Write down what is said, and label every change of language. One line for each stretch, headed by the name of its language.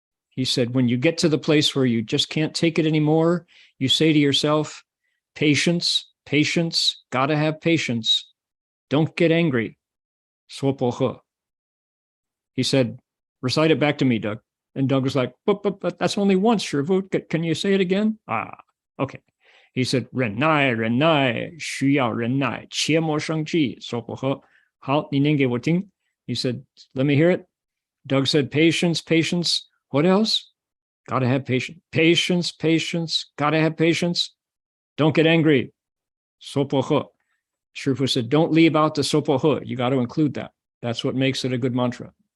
English: He said, when you get to the place where you just can't take it anymore, you say to yourself, patience, patience, gotta have patience. Don't get angry.
Chinese: 说破鹤.
English: He said, recite it back to me, Doug. And Doug was like, but that's only once, 师父. Can you say it again? Okay.
Chinese: He said, 忍耐,忍耐,需要忍耐,切莫生气,说破鹤.
English: 好,你念给我听. He said, let me hear it. Doug said, patience, patience. What else? Gotta have patience. Patience, patience. Gotta have patience. Don't get angry. 说破鹤. 师父 said, don't leave out the 说破鹤. You got to include that. That's what makes it a good mantra.